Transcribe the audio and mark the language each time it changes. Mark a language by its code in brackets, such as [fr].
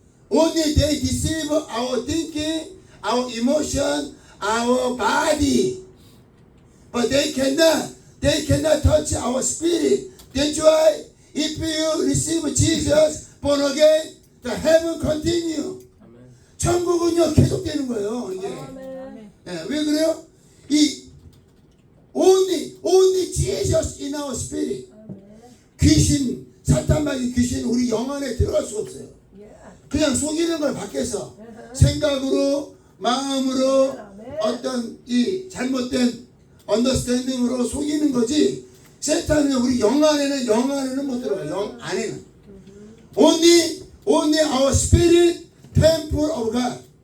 [en] Only they deceive our thinking, our emotion, our body. But they cannot touch our spirit. That's why if you receive Jesus, born again, the heaven continue. [ko] 아멘. 천국은요 계속되는 거예요. 이게 아멘. 예, 왜 그래요? 이 [en] only Jesus in our spirit. [ko] 아멘. 귀신, 사탄마귀 귀신 우리 영 안에 들어갈 수가 없어요. 예. 그냥 속이는 걸 밖에서 생각으로, 마음으로, 어떤 이 잘못된 언더스탠딩으로 속이는 거지. 세탄은 우리 영 안에는 못 들어가요. 영 안에는 [en] only our spirit temple of God.